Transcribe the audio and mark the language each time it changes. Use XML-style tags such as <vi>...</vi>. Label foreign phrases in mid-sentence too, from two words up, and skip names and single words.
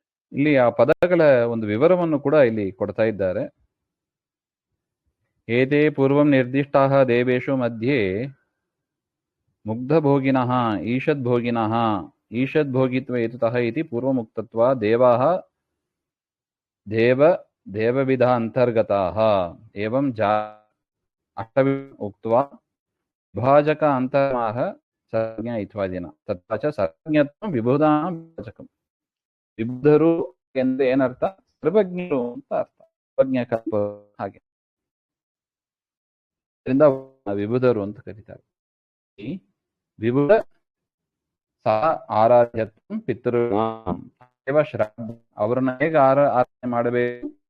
<kn>ಇಲ್ಲಿ ಆ ಪದಗಳ ಒಂದು ವಿವರವನ್ನು ಕೂಡ ಇಲ್ಲಿ ಕೊಡ್ತಾ ಇದ್ದಾರೆ.</kn> <sa>ಏತೇ ಪೂರ್ವಂ ನಿರ್ದಿಷ್ಟಾಃ ದೇವೇಶು ಮಧ್ಯೆ ಮುಗ್ಧಭೋಗಿನಃ ಈಷದ್ಭೋಗಿನಃ ಈಷದ್ಭೋಗಿತ್ವ ಹೇತುತಃ ಇತಿ ಪೂರ್ವಮುಕ್ತತ್ವಾ ದೇವಾಃ ದೇವವಿಧ ಅಂತರ್ಗತಾಃ ಏವಂ ಅಷ್ಟವಿ ಉಕ್ತ್ವಾ ವಿಭಾಜಕ ಅಂತರ್ಮಾಹ ಸರ್ವಜ್ಞ ಇತ್ಯಾದಿನ ತಥಾ ಚ ಸರ್ವಜ್ಞತ್ವಂ ವಿಬುಧಾನಾಂ ವಿಭಾಜಕಂ.</sa> <kn>ವಿಬುಧರು ಎಂದು ಏನರ್ಥ? ಸರ್ವಜ್ಞರು ಅಂತ ಅರ್ಥ. ಸರ್ವಜ್ಞ ಕಲ್ಪ ಹಾಗೆ, ಅದರಿಂದ ವಿಬುಧರು ಅಂತ ಕರೀತಾರೆ.</kn> <sa>ವಿಬುಧ ಸಹ ಆರಾಧ್ಯತ್ವಂ ಪಿತೃಣಾಂ ದೇವ ಶ್ರಾದ್ದ,</sa> <kn>ಅವರನ್ನ ಹೇಗೆ ಆರಾಧನೆ ಮಾಡಬೇಕು?</kn>